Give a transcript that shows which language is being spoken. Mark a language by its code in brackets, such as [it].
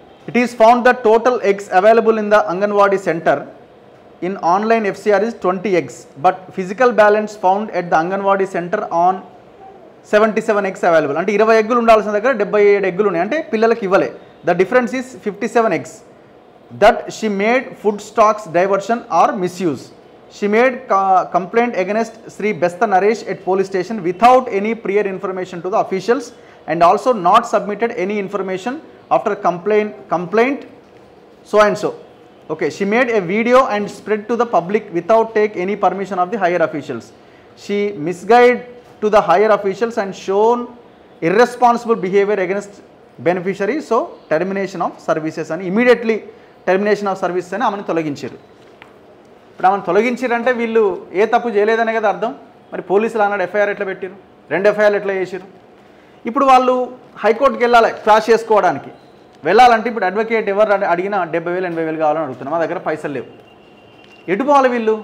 [en] It is found the total eggs available in the Anganwadi centre in online FCR is 20 eggs, but physical balance found at the Anganwadi center on 77 eggs available. [te] అంటే 20 ఎగ్గులు ఉండాల్సిన దగ్గర 77 ఎగ్గులు ఉన్నాయి. అంటే పిల్లలకి ఇవ్వలే. [en] The difference is 57 eggs that she made food stocks diversion or misuse. She made complaint against Sri Besta Naresh at police station without any prior information to the officials and also not submitted any information after complaint so and so. Okay, she made a video and spread to the public without take any permission of the higher officials. She misguided to the higher officials and shown irresponsible behavior against beneficiary, so termination of services అని immediately termination of services అని [te] ఆమెను తొలగించారు. ఇప్పుడు ఆమెను తొలగించారంటే వీళ్ళు ఏ తప్పు చేయలేదనే కదా అర్థం. మరి పోలీసులు అన్నాడు ఎఫ్ఐఆర్ ఎట్లా పెట్టారు, 2 ఎఫ్ఐఆర్లు ఎట్లా చేశారు? ఇప్పుడు వాళ్ళు హైకోర్టుకి వెళ్ళాలి క్రాష్ చేసుకోవడానికి. వెళ్ళాలంటే ఇప్పుడు అడ్వకేట్ ఎవరు అడిగినా 70,000 80,000 కావాలని అడుగుతున్నాం. మా దగ్గర పైసలు లేవు. ఎటు పోవాలి వీళ్ళు?